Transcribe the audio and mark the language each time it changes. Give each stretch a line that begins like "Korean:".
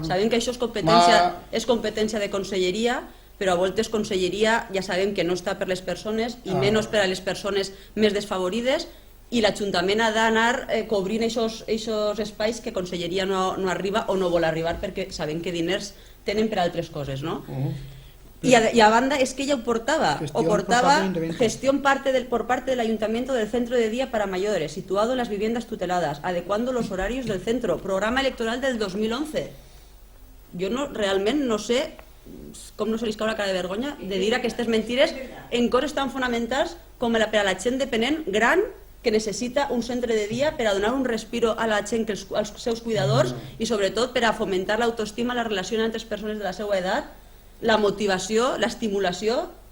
Catalan: Sabem que això és competència de conselleria, però a voltes conselleria ja sabem que no està per les persones i menys per a les persones més desfavorides, i l'Ajuntament ha d'anar cobrint aquests espais que conselleria no arriba o no vol arribar, perquè sabem que diners tenen per altres coses, no?
Spanish: Y
Catalan: a banda
Spanish: es que ella portaba gestión por parte del Ayuntamiento del centro de día para mayores, situado en las viviendas tuteladas, adecuando los horarios del centro, programa electoral del 2011.
Catalan: Jo realment no sé com no se li cau la cara de vergonya de dir aquestes mentides en coses tan fonamentals com per a la gent dependent gran que necessita un centre de dia per a donar un respiro a la gent, als seus cuidadors, i sobretot per a fomentar l'autoestima, la relació entre les persones de la seva edat, la motivació, l'estimulació.